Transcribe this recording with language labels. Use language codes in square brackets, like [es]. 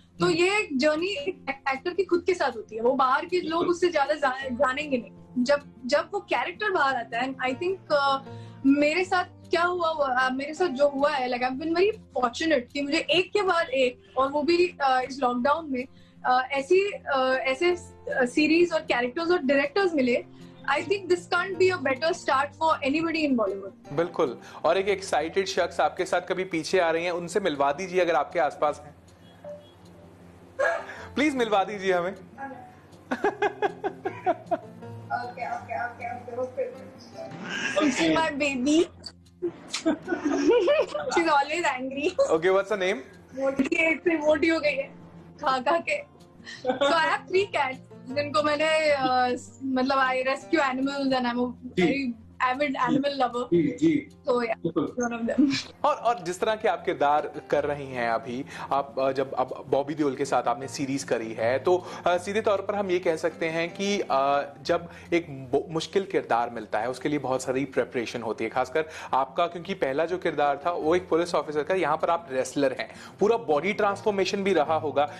[hi] तो ये एक जर्नी एक्टर की खुद के साथ होती है, वो बाहर के लोग उससे ज्यादा जानेंगे नहीं। जब वो कैरेक्टर बाहर आता है, [en] I think [hi] मेरे साथ क्या हुआ, मेरे साथ जो हुआ है, [en] like I have been very fortunate [hi] कि मुझे एक के बाद एक, और वो भी इस लॉकडाउन में ऐसे सीरीज और कैरेक्टर्स और डायरेक्टर्स मिले। [en] I think this can't be a better start for anybody in Bollywood. [hi] बिल्कुल। और एक एक्साइटेड शख्स आपके साथ कभी पीछे आ रही हैं, उनसे मिलवा दीजिए अगर आपके आसपास हैं, प्लीज मिलवा दीजिए हमें। [en] Okay. My baby. She's always angry. Okay, what's her name? [hi] मोटी हो गई है खा के। [en] So I have 3 cats [hi] जिनको मैंने मतलब [en] I rescue animals and I'm a very avid animal lover. [hi] Ji. [en] So yeah, one of them. [hi] और जिस तरह के आप किरदार कर रही हैं अभी, आप जब अब बॉबी देओल के साथ आपने सीरीज करी है, तो सीधे तौर पर हम ये कह सकते हैं कि जब एक मुश्किल किरदार मिलता है उसके लिए बहुत सारी प्रिपरेशन होती है, खासकर आपका, क्योंकि पहला जो किरदार था वो एक पुलिस ऑफिसर का, यहाँ पर आप रेसलर हैं, पूरा बॉडी ट्रांसफॉर्मेशन भी रहा होगा।